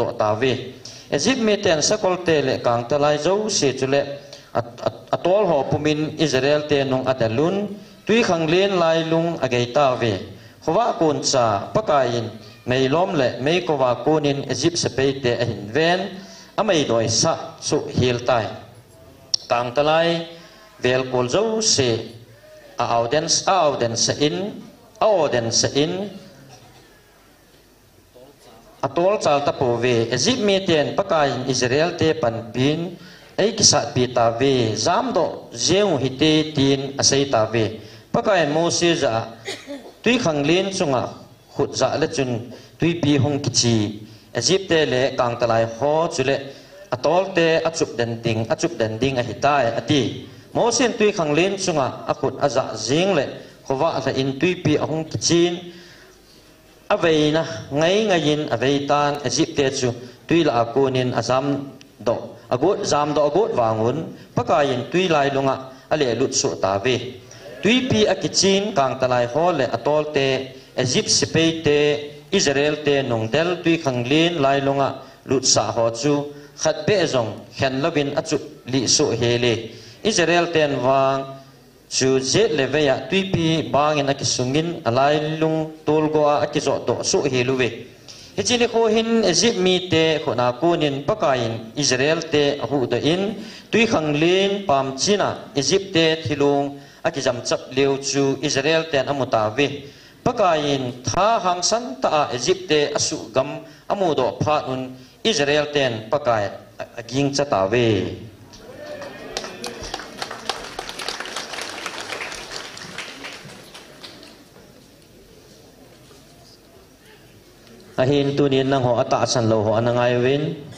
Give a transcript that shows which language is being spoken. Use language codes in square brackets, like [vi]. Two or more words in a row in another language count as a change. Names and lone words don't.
[tcz] do tawe Egypt mi ten sakol te le kang talai zo se chule atol ho pumin Israel te nong adalun tui khanglin lailung agei tawe khowa kun cha pakain meilom le mei kowa kunin Egypt sepe te ahin ven amei doi sa su hil tai kang talai vel kol zo se auden sa in atol chal ta pove Egypt mi ten pakain Israel te panpin ai kisa pi tawe zam do zeu hite tin asai tawe pakain Moses a tui khanglin chunga khut za le chun tui pi hong kichi Egypt te le kang talai ho chule atol te achup den ding a hitai ati Moses tui khanglin chunga akhut aza jing le khowa la in tui pi hong kichin avei na ngai in avei tan Egypt te chu tui la akunin azam do agut zam do agut wangun pakain tui lai lunga ale lut su tawe tui pi akichin kang talai ho le atol te Egypt sepe te Israel te nongtel tui khanglin lai lunga lut sa ho chu khat be zong khen lovin achu li su hele Israel ten wang chu je leveya tui pi bangin akisungin alai lung tolgo akizo do su heluwe hichini ko hin Egypt mi te khona kunin pakain Israel te hu da in tui khanglin pam china Egypt te thilung akijam chap leu chu Israel ten amutawe pakain tha hangsan ta Egypt te asu gam amudo phanun Israel ten pakai aging chatawe ahin tunin nang ho ata san lo ho anangai win